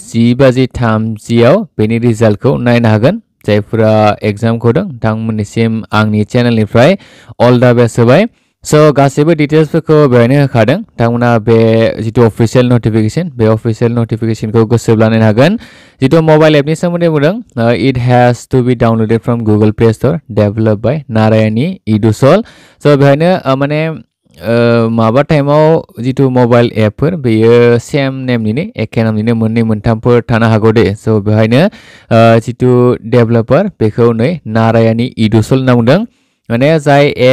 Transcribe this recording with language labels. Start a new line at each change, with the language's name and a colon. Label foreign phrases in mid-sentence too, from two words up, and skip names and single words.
Bodo: 10:30 आव बेनि रिजाल्टखौ नायनो हागोन जायफोरा एग्जामखौ होदों नोंथांमोननिसिम आंनि चेनेलनिफ्राय
English: all the best
Bodo: होबाय स' गासैबो डिटेल्सफोरखौ बेवहायनो होखादों नोंथांमोना बे जितु
English: official notification
Bodo: बे
English: official notification
Bodo: गोसोब्ला नायनो हागोन जितु मबाइल एपनि सोमोन्दै बुंदों
English: it has to be downloaded from Google Play Store develop by Narayani Idusal
Bodo: स' बेवहायनो माने माबा टाइमाव जितु मबाइल एपफोर बेयो सेम नेमनिनो एखे नामनिनो मोननै मोनथामफोर थानो हागौ दे स' बेवहायनो जितु डेभेलपार बेखौ नै नारायणी इडुसल होनना बुंदों माने जाय